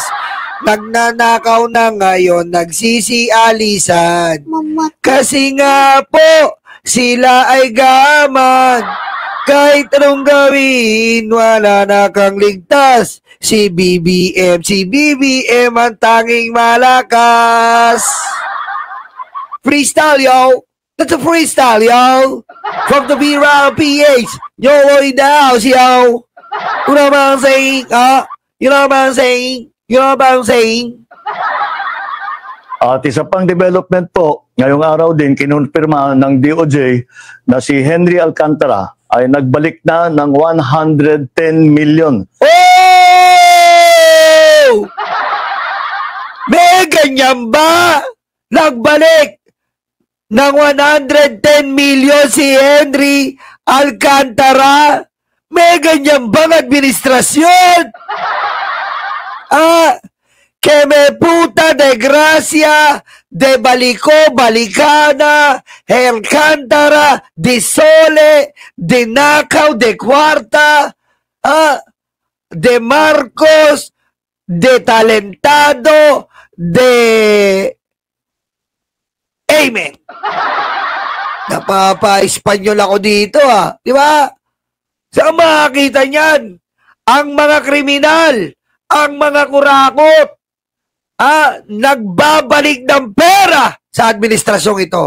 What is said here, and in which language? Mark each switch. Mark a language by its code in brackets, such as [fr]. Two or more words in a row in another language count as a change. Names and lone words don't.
[tl] Nagnanakaw na ngayon, nagsisialisan. Kasi nga po, sila ay gaman. Kahit anong gawin, wala na kang ligtas. Si BBM ang tanging malakas. [en] Freestyle, yo! That's a freestyle, yo! From the B-Round PH, YOLO in the house, yo! You know what I'm saying? You know what I'm saying? You know what I'm saying? [tl] At isa pang development po, ngayong araw din kinonfirma ng DOJ na si Henry Alcantara ay nagbalik na ng 110 million. Oh! May ganyan ba? Nagbalik ng 110 million si Henry Alcantara? May ganyan bang administrasyon? [es] Que me puta de gracia, de balico, balicana, Alcántara, de sole, de nakaw, de cuarta, de Marcos, de talentado, de Amen. [tl] Napapa-Espanyol ako dito, di ba? Saan makakita niyan? ang mga kriminal, ang mga kurakot, nagbabalik ng pera sa administrasyong ito.